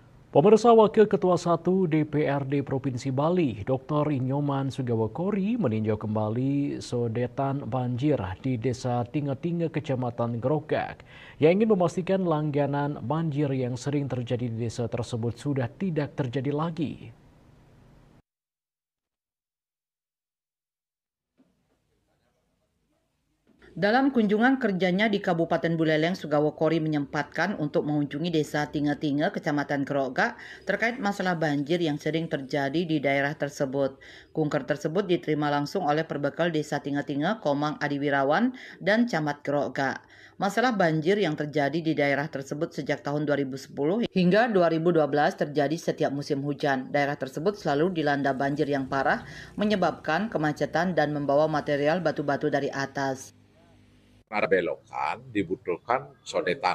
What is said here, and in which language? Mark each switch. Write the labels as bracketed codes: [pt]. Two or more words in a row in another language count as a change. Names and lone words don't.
[id] Pemirsa, Wakil Ketua 1 DPRD Provinsi Bali, Dr. Inyoman Sugawokori meninjau kembali sodetan banjir di Desa Tinga-Tinga, Kecamatan Grogak, yang ingin memastikan langganan banjir yang sering terjadi di desa tersebut sudah tidak terjadi lagi. Dalam kunjungan kerjanya di Kabupaten Buleleng, Sugawokori menyempatkan untuk mengunjungi Desa Tinga-Tinga, Kecamatan Grogak, terkait masalah banjir yang sering terjadi di daerah tersebut. Kunker tersebut diterima langsung oleh Perbekal Desa Tinga-Tinga, Komang Adiwirawan, dan Camat Grogak. Masalah banjir yang terjadi di daerah tersebut sejak tahun 2010 hingga 2012 terjadi setiap musim hujan. Daerah tersebut selalu dilanda banjir yang parah, menyebabkan kemacetan dan membawa material batu-batu dari atas. Ada belokan, dibutuhkan sodetan.